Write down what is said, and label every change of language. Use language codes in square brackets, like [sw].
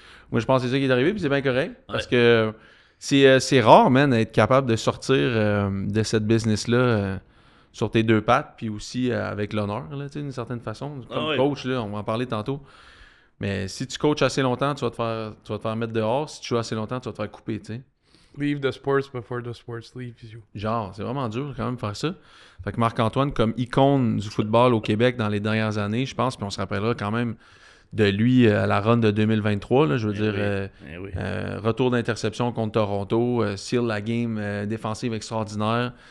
[fr] Moi, je pense que c'est ça qui est arrivé, puis c'est bien correct. Parce que c'est rare, man, d'être capable de sortir de cette business-là sur tes deux pattes, puis aussi avec l'honneur, là, tu sais, d'une certaine façon. Comme coach, là, on va en parler tantôt. Mais si tu coaches assez longtemps, tu vas te faire mettre dehors. Si tu joues assez longtemps, tu vas te faire couper, tu sais. [en] Leave the sports before the sports leave you. [fr] Genre, c'est vraiment dur quand même de faire ça. Fait que Marc-Antoine, comme icône du football au Québec dans les dernières années, je pense, puis on se rappellera quand même de lui à la run de 2023, là, je veux dire, retour d'interception contre Toronto, seal la game défensive extraordinaire.